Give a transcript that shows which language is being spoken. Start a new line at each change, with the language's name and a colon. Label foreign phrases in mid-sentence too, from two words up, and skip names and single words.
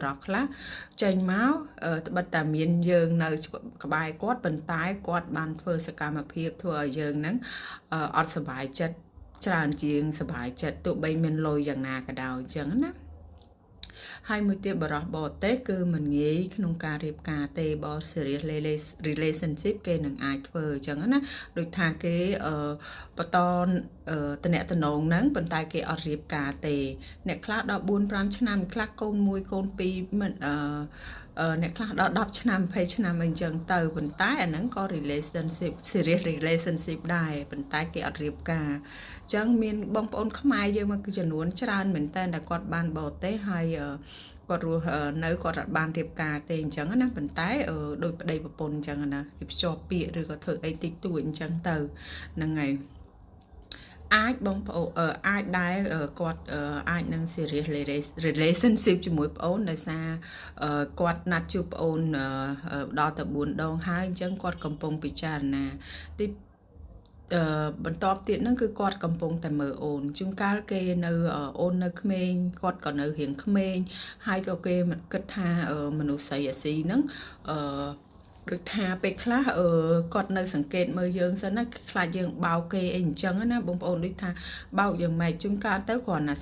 Khmer: រិសខ្លះចេញមកត្បិតតែមានយើងនៅក្បែរគាត់ប៉ុន្តែគាត់បានធ្វើសកម្មភាពធ្វើឲ្យយើងហ្នឹងអត់សប្បាយចិត្តច្រើនជាងសប្បាយចិត្តទោះបីមានលុយយ៉ាងណាក៏ដោយអញ្ចឹងណាហើយមួយទៀតបរិសបរទេសគឺមិនងាយក្នុងការរៀបការទេបើ
English: serious relationship
Khmer: គេនឹងអាចធ្វើអញ្ចឹងណាដូចថាគេបន្តតំណែងហ្នឹងប៉ុន្តែគេអត់រៀបការ ទេអ្នកខ្លះដល់4-5ឆ្នាំខ្លះកូន1កូន2មិនអ្នកខ្លះដល់10ឆ្នាំ20ឆ្នាំអីចឹងទៅប៉ុន្តែអាហ្នឹងក៏ relationship
English: serious relationship
Khmer: ដែរប៉ុន្តែគេអត់រៀបការអញ្ចឹងមានបងប្អូនខ្មែរយើងមកគឺចំនួនច្រើនមែនតើគាត់បានបរទេសហើយគាត់រស់នៅគាត់អត់បានរៀបការទេអញ្ចឹងណាប៉ុន្តែដោយប្តីប្រពន្ធអញ្ចឹងណាគេភ្ជាប់ពាក្យឬក៏ធ្វើអីតិចតួចអញ្ចឹងទៅហ្នឹងហើយអាចបងប្អូនអាចដែរគាត់អាចនឹង
English: serious relationship
Khmer: ជាមួយប្អូនដោយសារគាត់ ណាត់ជួបប្អូនដល់ទៅ4ដងហើយអញ្ចឹងគាត់កំពុងពិចារណាទីបន្ទាប់ទៀតហ្នឹងគឺគាត់កំពុងតែមើលអូនជួនកាលគេនៅអូននៅក្មេងគាត់ក៏នៅរៀងក្មេងហើយក៏គេគិតថាមនុស្សស្រីអាស៊ីហ្នឹងដូចថាពេលខ្លះគាត់នៅសង្កេតមើលយើងសិនណាខ្លាចយើងបោកគេអីអញ្ចឹងណាបងប្អូនដូចថាបោកយ៉ាងម៉េចជួនកាលទៅគ្រាន់តែ